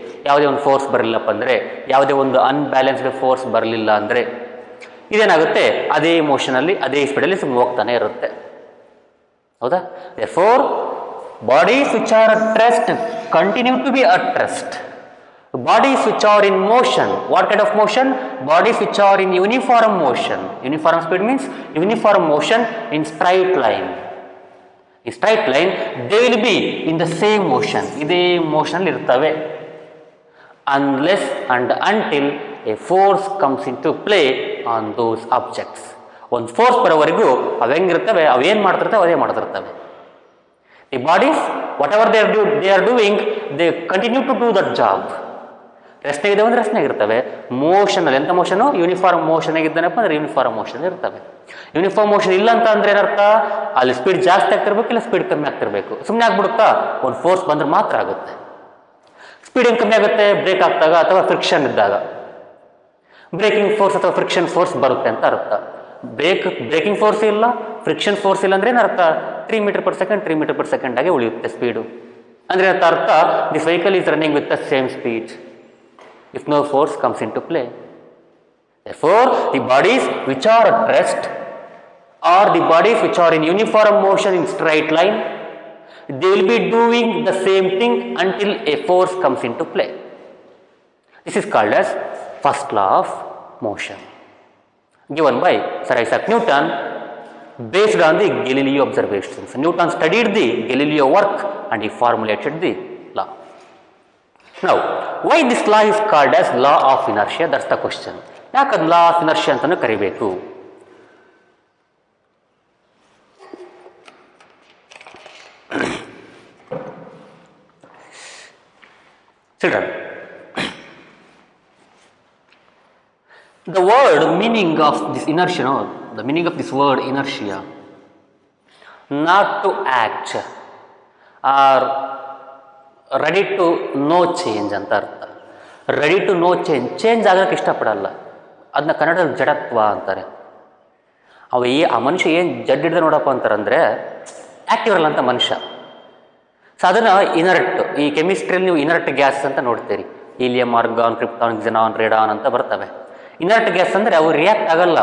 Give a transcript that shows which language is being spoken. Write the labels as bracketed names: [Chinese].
[Kannada] ಯಾವುದೇ ಒಂದು ಫೋರ್ಸ್ ಬರಲಿಲ್ಲಪ್ಪ ಅಂದರೆ, ಯಾವುದೇ ಒಂದು ಅನ್ಬ್ಯಾಲೆನ್ಸ್ಡ್ ಫೋರ್ಸ್ ಬರಲಿಲ್ಲ ಅಂದರೆ ಇದೇನಾಗುತ್ತೆ, ಅದೇ ಮೋಷನಲ್ಲಿ ಅದೇ ಸ್ಪೀಡಲ್ಲಿ ಸುಮ್ಮನೆ ಹೋಗ್ತಾನೆ ಇರುತ್ತೆ. ಹೌದಾ? [English] therefore bodies which are at rest continue to be at rest. Bodies which are in motion, what kind of motion? Bodies which are in uniform motion. Uniform speed means uniform motion in straight line. In straight line they will be in the same motion, [Kannada] ಇದೇ motion ಇರ್ತವೆ, [English] unless and until a force comes into play on those objects. [Kannada] ಒಂದು force ಬರೋವರೆಗೂ ಅವು ಹೆಂಗಿರ್ತವೆ, ಅವೇನು ಮಾಡ್ತಿರ್ತವೆ ಅದೇ ಮಾಡ್ತಿರ್ತವೆ. [English] The bodies, whatever they are doing, they continue to do that job. [Kannada] ರೆಸ್ಟ್ನಾಗಿದೆ ಅಂದರೆ ರೆಸ್ಟ್ನಾಗಿರ್ತವೆ. ಮೋಷನಲ್ಲಿ ಎಂಥ motion? Uniform motion ಆಗಿದ್ದಾನಪ್ಪ ಅಂದರೆ ಯೂನಿಫಾರ್ಮ್ ಮೋಷನ್ ಇರ್ತವೆ. ಯೂನಿಫಾರ್ಮ್ ಮೋಷನ್ ಇಲ್ಲ ಅಂತ ಅಂದರೆ ಏನರ್ಥ, ಅಲ್ಲಿ ಸ್ಪೀಡ್ ಜಾಸ್ತಿ ಆಗ್ತಿರ್ಬೇಕು, ಇಲ್ಲ ಸ್ಪೀಡ್ ಕಮ್ಮಿ ಆಗ್ತಿರ್ಬೇಕು. ಸುಮ್ಮನೆ ಆಗ್ಬಿಡುತ್ತಾ, ಒಂದು ಫೋರ್ಸ್ ಬಂದ್ರೆ ಮಾತ್ರ ಆಗುತ್ತೆ. ಸ್ಪೀಡ್ ಏನು ಕಮ್ಮಿ ಆಗುತ್ತೆ? ಬ್ರೇಕ್ ಆಗ್ತಾಗ ಅಥವಾ ಫ್ರಿಕ್ಷನ್ ಇದ್ದಾಗ. ಬ್ರೇಕಿಂಗ್ ಫೋರ್ಸ್ ಅಥವಾ ಫ್ರಿಕ್ಷನ್ ಫೋರ್ಸ್ ಬರುತ್ತೆ ಅಂತ ಅರ್ಥ. ಬ್ರೇಕಿಂಗ್ ಫೋರ್ಸ್ ಇಲ್ಲ, ಫ್ರಿಕ್ಷನ್ ಫೋರ್ಸ್ ಇಲ್ಲ ಅಂದರೆ ಏನರ್ಥ, [English] 3 meter per second [Kannada] ಆಗಿ ಉಳಿಯುತ್ತೆ ಸ್ಪೀಡು. ಅಂದರೆ ಅಂತ ಅರ್ಥ, [English] This vehicle is running with the same speed if no force comes into play. Therefore the bodies which are at rest or the bodies which are in uniform motion in straight line, they will be doing the same thing until a force comes into play. This is called as first law of motion, given by Sir Isaac Newton based on the Galileo observations. Newton studied the Galileo work and he formulated the law. Now, why this law is called as law of inertia? That's the question. [Kannada] ಯಾಕೆ ಅದು law of inertia ಅಂತಲೂ ಕರಿಬೇಕು? [English] Children, the word meaning of this inertia, no? The meaning of this word inertia, not to act or ready to no change [Kannada] ಅಂತ ಅರ್ಥ. [English] ready to no change [Kannada] ಆಗೋಕ್ಕೆ ಇಷ್ಟಪಡಲ್ಲ, ಅದನ್ನ ಕನ್ನಡದಲ್ಲಿ ಜಡತ್ವ ಅಂತಾರೆ. ಆ ಮನುಷ್ಯ ಏನು ಜಡ್ ಹಿಡ್ದೆ ನೋಡಪ್ಪ ಅಂತಾರಂದರೆ ಆ್ಯಕ್ಟಿವ್ ಇರಲ್ಲ ಅಂತ ಮನುಷ್ಯ. ಸೊ ಅದನ್ನು ಇನರ್ಟ್, ಈ ಕೆಮಿಸ್ಟ್ರಿಯಲ್ಲಿ ನೀವು ಇನರ್ಟ್ ಗ್ಯಾಸ್ ಅಂತ ನೋಡ್ತೀರಿ. ಹೀಲಿಯಂ, ಆರ್ಗಾನ್, ಕ್ರಿಪ್ಟಾನ್, ಕ್ಸಿನಾನ್, ರೇಡಾನ್ ಅಂತ ಬರ್ತವೆ. ಇನರ್ಟ್ ಗ್ಯಾಸ್ ಅಂದರೆ ಅವು ರಿಯಾಕ್ಟ್ ಆಗಲ್ಲ.